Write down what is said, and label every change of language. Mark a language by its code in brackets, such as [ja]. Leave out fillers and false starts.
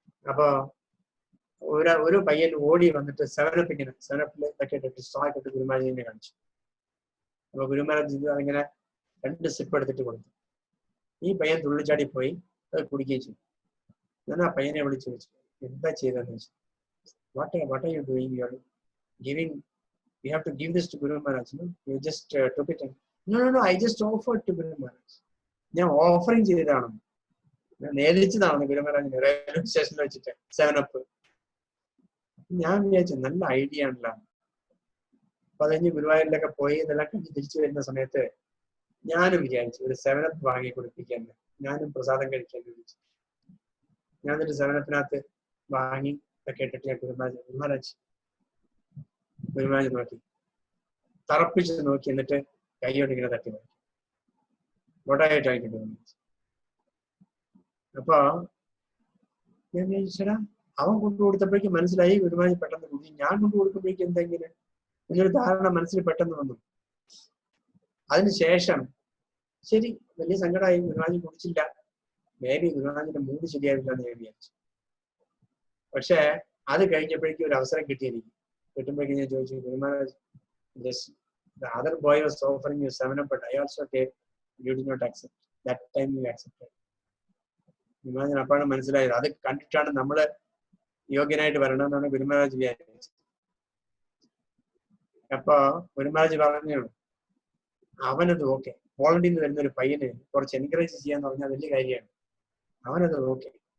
[ml] അപ്പൊ ഒരു പയ്യൻ ഓടി വന്നിട്ട് 7up ഇങ്ങനെ 7upല് ഇതൊക്കെ ഇട്ടിട്ട് സ്ട്രോക്ക് ഇട്ട് ഗുരുമഹാരാജിനെ കാണിച്ചു. അപ്പൊ ഗുരുമഹാരാജ് ഇങ്ങനെ 2 സിപ്പ് എടുത്തിട്ട് കൊടുത്തു. ഈ പയ്യൻ തുള്ളിച്ചാടി പോയി അത് കുടിക്കുകയും ചെയ്തു. ഞാൻ ആ പയ്യനെ വിളിച്ചു ചോദിച്ചു, എന്താ ചെയ്തതെന്ന് ചോദിച്ചു. [en] What are you doing? You are giving, we have to give this to Guru Maharaj. No? You just took it and no, I just offered to Guru Maharaj. [ml] ഞാൻ ഓഫറിങ് ചെയ്തതാണ്, ഞാൻ നേദിച്ചതാണ് ഗുരു മഹാരാജിനെ റെയിൽവേ സ്റ്റേഷനിൽ വെച്ചിട്ട് 7up. ഞാൻ വിചാരിച്ചു നല്ല idea ആണല്ലോ. അപ്പൊ അത് കഴിഞ്ഞ് ഗുരുവായൂരിലൊക്കെ പോയി ഇതെല്ലാം കഴിഞ്ഞ് തിരിച്ചു വരുന്ന സമയത്ത് ഞാനും വിചാരിച്ചു ഒരു 7up വാങ്ങി കൊടുപ്പിക്കാൻ, ഞാനും പ്രസാദം കഴിക്കാൻ വിചാരിച്ചു. ഞാൻ എന്നിട്ട് 7upനകത്ത് വാങ്ങി ഇതൊക്കെ ഇട്ടിട്ട് ഞാൻ ഗുരുമഹാരാജ് നോക്കി, തറപ്പിച്ച് നോക്കി, എന്നിട്ട് കൈയോട് ഇങ്ങനെ തട്ടി നോക്കി. വോട്ടായിട്ടായിട്ട് അപ്പൊ ഞാൻ വിചാരിച്ചടാ, അവൻ കൊണ്ടു കൊടുത്തപ്പോഴേക്കും മനസ്സിലായി ഗുരുമഹാരാജ് പെട്ടെന്ന് കുടി, ഞാൻ കൊണ്ടു കൊടുക്കുമ്പോഴേക്കും എന്തെങ്കിലും എന്നൊരു ധാരണ മനസ്സിൽ പെട്ടെന്ന് വന്നു. അതിനുശേഷം ശരി, വലിയ സങ്കടമായി, ഗുരുമഹാരാജ് കുടിച്ചില്ല, മേ ബി ഗുരുമഹാരാജിന്റെ മൂഡ് ശരിയാവില്ല എന്ന് ഞാൻ വിചാരിച്ചു. പക്ഷെ അത് കഴിഞ്ഞപ്പോഴേക്കും ഒരു അവസരം കിട്ടുമ്പോഴേക്കും ഞാൻ ചോദിച്ചു, [en] Gurumaharaj, the other boy was offering you 7up, but I also take, you did not accept. That time you accepted. [ml] ഗുരുമഹാരാജ് അപ്പാണ് മനസ്സിലായത്. അത് കണ്ടിട്ടാണ് നമ്മള് യോഗ്യനായിട്ട് വരണമെന്നാണ് ഗുരുമഹാരാജ് വിചാരിച്ചത്. അപ്പൊ ഗുരുമഹാരാജ് പറഞ്ഞു, അവനത് ഓക്കെ, പോളണ്ടിൽ നിന്ന് വരുന്ന ഒരു പയ്യന് കുറച്ച് എൻകറേജ് ചെയ്യാന്ന് പറഞ്ഞാൽ വലിയ കാര്യമാണ്, അവനത് ഓക്കെ.